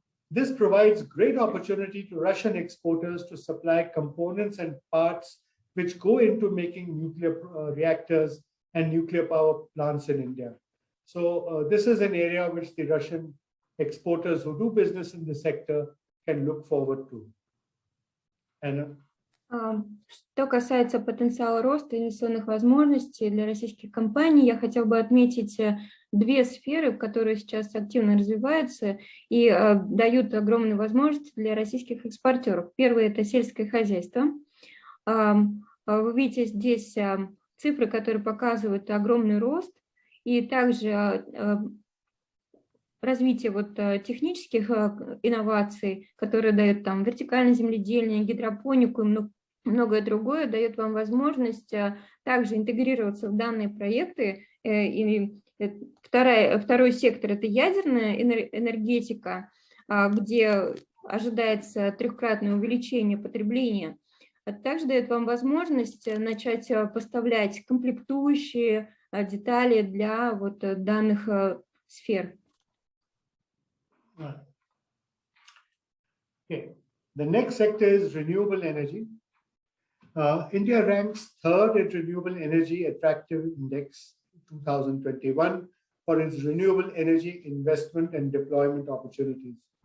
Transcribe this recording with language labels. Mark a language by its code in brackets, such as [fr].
[en] This provides great opportunity to Russian exporters to supply components and parts which go into making nuclear reactors and nuclear power plants in India. So this is an area which the Russian exporters who do business in the sector can look forward to. Anna? [ru] Что касается потенциала роста инвестиционных возможностей для российских компаний, я хотела бы отметить 2 сферы, которые сейчас активно развиваются и дают огромные возможности для российских экспортеров. Первое – это сельское хозяйство. Вы видите здесь цифры, которые показывают огромный рост, и также развитие вот технических инноваций, которые дают там вертикальное земледелие, гидропонику и многое другое, дает вам возможность также интегрироваться в данные проекты. И второй сектор – это ядерная энергетика, где ожидается 3-кратное увеличение потребления. Также дает вам возможность начать поставлять комплектующие детали для вот данных сфер. [en] Okay. The next sector is renewable energy. India ranks 3rd in renewable energy attractive index 2021 for its renewable energy investment and deployment opportunities.